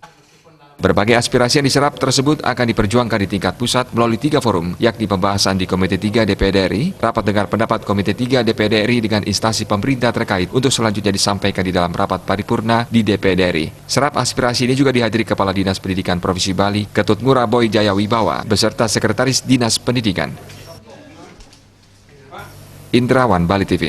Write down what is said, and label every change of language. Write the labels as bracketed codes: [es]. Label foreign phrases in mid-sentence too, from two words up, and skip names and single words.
[id] Berbagai aspirasi yang diserap tersebut akan diperjuangkan di tingkat pusat melalui 3 forum, yakni pembahasan di Komite 3 DPD RI, rapat dengar pendapat Komite 3 DPD RI dengan instansi pemerintah terkait untuk selanjutnya disampaikan di dalam rapat paripurna di DPD RI. Serap aspirasi ini juga dihadiri Kepala Dinas Pendidikan Provinsi Bali, Ketut Ngurah Boy Jayawibawa, beserta Sekretaris Dinas Pendidikan. Indrawan, Bali TV.